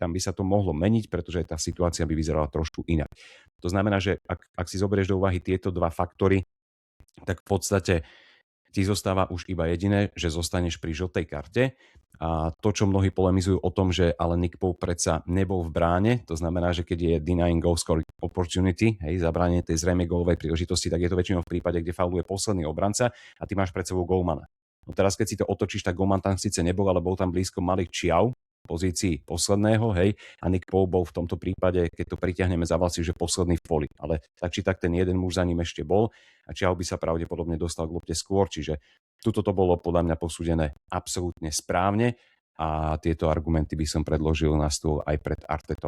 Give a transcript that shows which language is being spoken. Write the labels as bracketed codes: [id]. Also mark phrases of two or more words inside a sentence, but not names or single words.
[sk] Tam by sa to mohlo meniť, pretože tá situácia by vyzerala trošku inak. To znamená, že ak si zoberieš do úvahy tieto dva faktory, tak v podstate ti zostáva už iba jediné, že zostaneš pri žltej karte. A to, čo mnohí polemizujú o tom, že ale Nick Pope predsa nebol v bráne, to znamená, že keď je [en] denying goal scoring opportunity, [sk] hej, zabránenie tej zrejmej gólovej príležitosti, tak je to väčšinou v prípade, kde fauluje posledný obranca a ty máš pred sebou golmana. No teraz, keď si to otočíš, tak golman tam síce nebol, ale bol tam blízko Malik Čiau, pozícii posledného, hej, a Nick Pope bol v tomto prípade, keď to pritiahneme za vlasy, že posledný v poli. Ale tak či tak ten jeden muž za ním ešte bol a Čiau by sa pravdepodobne dostal k lopte skôr, čiže tuto to bolo podľa mňa posúdené absolútne správne a tieto argumenty by som predložil na stôl aj pred Artetom.